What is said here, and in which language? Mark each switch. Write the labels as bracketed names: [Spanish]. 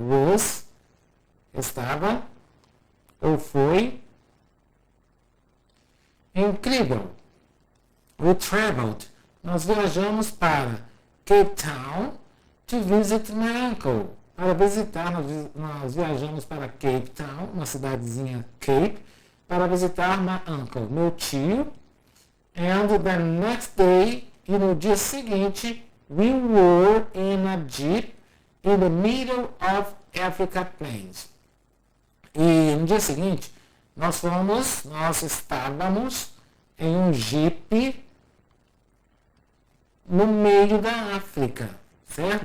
[Portuguese] Was, estava, ou foi, incrível. [English] We traveled. [Portuguese] Nós viajamos para [English] Cape Town to visit my uncle. [Portuguese] Para visitar, nós viajamos para Cape Town, uma cidadezinha Cape, para visitar [English] my uncle, [Portuguese] meu tio. [English] And the next day, [Portuguese] e no dia seguinte, [English] we were in a jeep in the middle of Africa Plains. [Portuguese] E no dia seguinte, nós estávamos em um jeep no meio da África, certo?